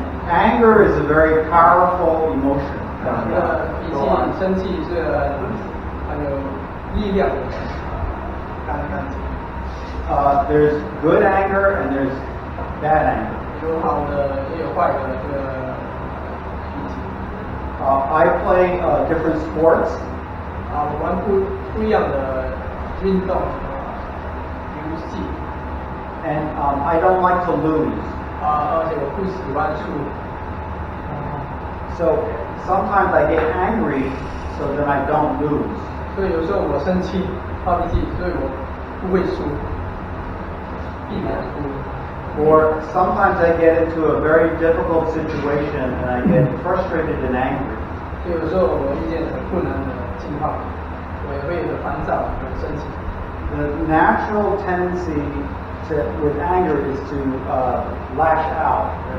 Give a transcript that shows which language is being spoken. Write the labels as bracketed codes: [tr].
[en] Anger is a very powerful emotion. [zh] 脾气、生气是很有力量的感情。 [en] There's good anger and there's bad anger. [zh] 有好的，也有坏的这个脾气。 [en] I play different sports. [zh] 我玩不一样的运动，游戏。 [en] And I don't like to lose. [zh] 而且我不喜欢输。 [en] So sometimes I get angry so that I don't lose. [zh] 所以有时候我生气、发脾气，所以我不会输，避免输。 [en] Or sometimes I get into a very difficult situation and I get frustrated and angry. [zh] 所以有时候我遇见很困难的情况，我也会很烦躁、很生气。 [en] The natural tendency with anger is to lash out.